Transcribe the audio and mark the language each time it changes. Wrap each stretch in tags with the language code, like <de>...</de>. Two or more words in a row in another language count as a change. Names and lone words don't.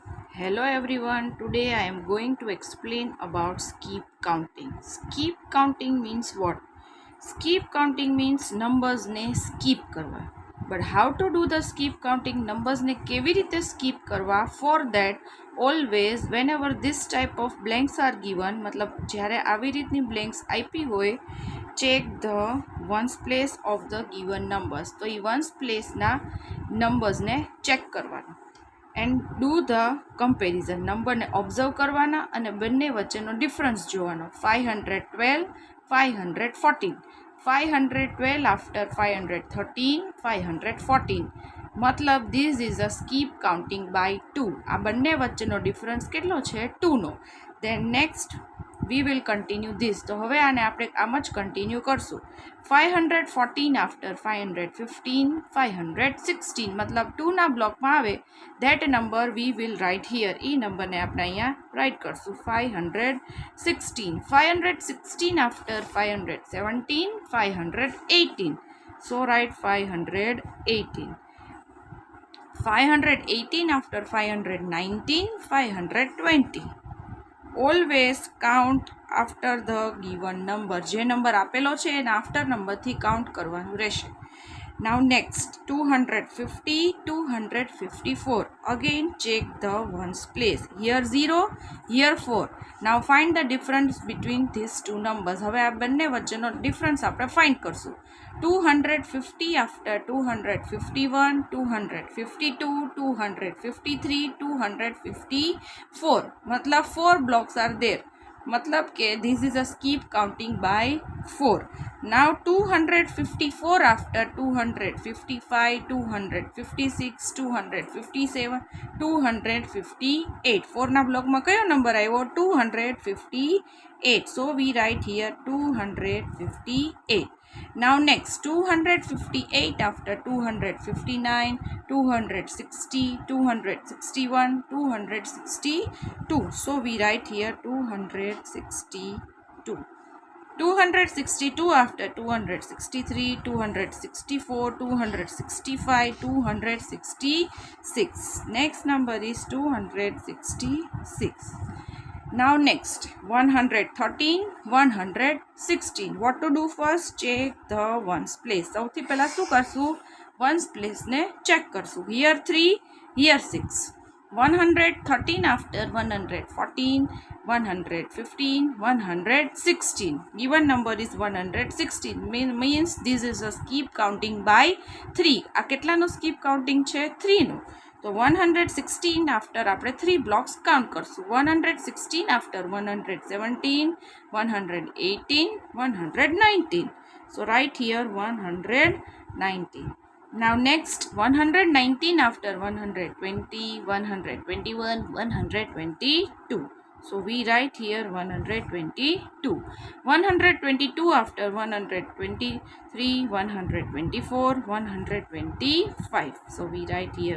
<en>Hello everyone, today I am going to explain about skip counting. Skip counting means what? Skip counting means numbers ને skip કરવા. But how to do the skip counting?</en> <gu>Numbers ને કેવી રીતે skip કરવા?</gu> <en>For that, always whenever this type of blanks are given,</en> <gu>મતલબ જ્યારે આવી રીતની blanks આપી હોય,</gu> <en>check the ones place of the given numbers.</en> <gu>તો એ ones place ના numbers ને check કરવાના.</gu> <en>and do the comparison</en> <gu>નંબરને ઓબ્ઝર્વ કરવાના અને બંને વચ્ચેનો ડિફરન્સ જોવાનો 512 514 512 આફ્ટર 513 514 મતલબ</gu> <en>this is a skip counting by 2</en> <gu>આ બંને વચ્ચેનો ડિફરન્સ કેટલો છે 2નો</gu> <en>then next we will continue this</en> <gu>તો હવે આને આપણે આમ જ કન્ટિન્યુ કરશું 514 આફ્ટર 515 516 મતલબ 2ના બ્લોકમાં આવે</gu> <en>that number we will write here</en> <gu>એ નંબરને આપણે અહીંયા રાઇટ કરશું 516 after 517 518</gu> <en>so write 518 after 519 520 always count after the given number</en> <gu>જે નંબર આપેલો છે એના આફ્ટર નંબરથી કાઉન્ટ કરવાનું</gu> <en>રહેશે Now next 250 254 again check the ones place here 0 here 4 now find the difference between these two numbers</en> <gu>હવે આ બંને વચ્ચેનો ડિફરન્સ આપણે ફાઇન્ડ કરશું</gu> <en>250 after 251 252 253 254 मतलब 4 blocks are there</en> <hi>मतलब के</hi> <en>this is a skip counting by 4 now 254 after 255 256 257 258 4</en> <gu>ના બ્લોકમાં કયો નંબર આવ્યો</gu> <en>258 so we write here 258 now next 258 after 259 260 261 262 so we write here 262 262 after 263 264 265 266 next number is 266 now next 113 116 what to do first check the ones place</en> <gu>સૌથી પહેલા શું કરશું</gu> <en>ones place</en> <gu>ને check કરશું</gu> <en>here 3 here 6 113 after 114 115 116 given number is 116 means this is a skip counting by 3 આ</en> <gu>કેટલાનો</gu> <en>skip counting</en> <gu>છે 3 નો તો 116 after આપણે 3</gu> <en>blocks count</en> <gu>કરશું 116 after 117 118 119</gu> <en>so write here 119 now next 119 after 120 121 122 so we write here 122 122 after 123 124 125 so we write here</en>